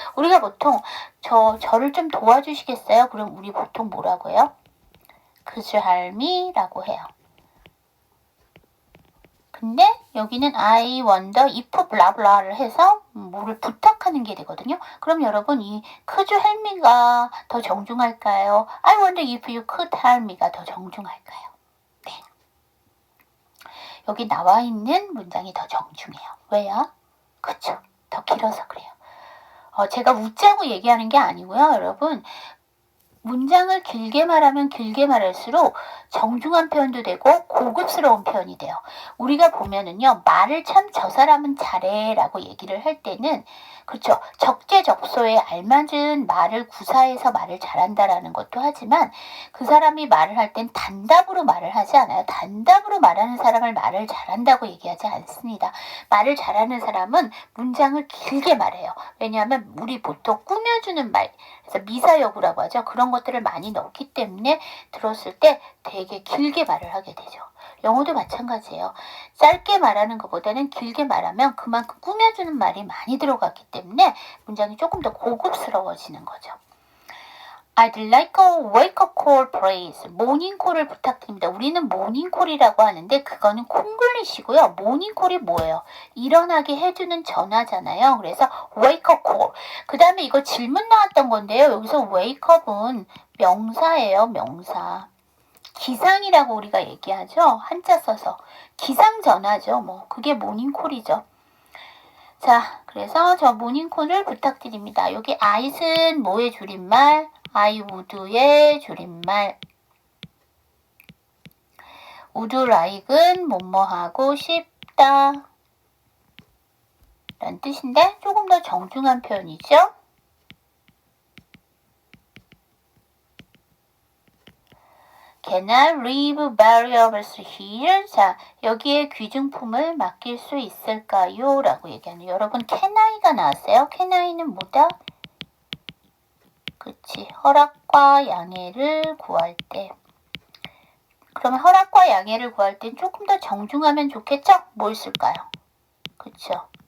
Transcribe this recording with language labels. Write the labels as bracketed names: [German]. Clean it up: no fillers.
[Korean] 우리가 보통 저를 좀 도와주시겠어요? 그럼 우리 보통 뭐라고 해요? [English] Could you help me? [Korean] 라고 해요. 근데 여기는 [English] I wonder if [Korean] 블라블라를 해서 뭐를 부탁하는 게 되거든요. 그럼 여러분 이 [English] could you help me [Korean] 가 더 정중할까요? [English] I wonder if you could help me가 [Korean] 더 정중할까요? 네. 여기 나와 있는 문장이 더 정중해요. 왜요? 그쵸? 더 길어서 그래요. 제가 웃자고 얘기하는 게 아니고요. 여러분 문장을 길게 말하면 길게 말할수록 정중한 표현도 되고 고급스러운 표현이 돼요. 우리가 보면은요. 말을 참 저 사람은 잘해 라고 얘기를 할 때는 그렇죠. 적재적소에 알맞은 말을 구사해서 말을 잘한다라는 것도 하지만 그 사람이 말을 할 땐 단답으로 말을 하지 않아요. 단답으로 말하는 사람을 말을 잘한다고 얘기하지 않습니다. 말을 잘하는 사람은 문장을 길게 말해요. 왜냐하면 우리 보통 꾸며주는 말, 그래서 미사여구라고 하죠. 그런 것들을 많이 넣기 때문에 들었을 때 되게 길게 말을 하게 되죠. 영어도 마찬가지예요. 짧게 말하는 것보다는 길게 말하면 그만큼 꾸며주는 말이 많이 들어갔기 때문에 문장이 조금 더 고급스러워지는 거죠. [English] I'd like a wake-up call, please. [Korean] 모닝콜을 부탁드립니다. 우리는 모닝콜이라고 하는데 그거는 콩글리시고요. 모닝콜이 뭐예요? 일어나게 해주는 전화잖아요. [English] 그래서 wake-up call. [Korean] 그 다음에 이거 질문 나왔던 건데요. 여기서 wake-up은 명사예요. 명사. 기상이라고 우리가 얘기하죠. 한자 써서. 기상 전화죠. 뭐 그게 모닝콜이죠. 자, 그래서 저 모닝콜을 부탁드립니다. 여기 I'은 뭐의 줄임말? [English] I would의 줄임말. [Korean] would like은 뭐뭐 하고 싶다 라는 뜻인데 조금 더 정중한 표현이죠. [English] Can I leave variables here? [Korean] 자, 여기에 귀중품을 맡길 수 있을까요? 라고 얘기하는 여러분 can I가 나왔어요. can I는 뭐다? 그치, 허락과 양해를 구할 때. 그러면 허락과 양해를 구할 땐 조금 더 정중하면 좋겠죠? 뭘 쓸까요? 그쵸?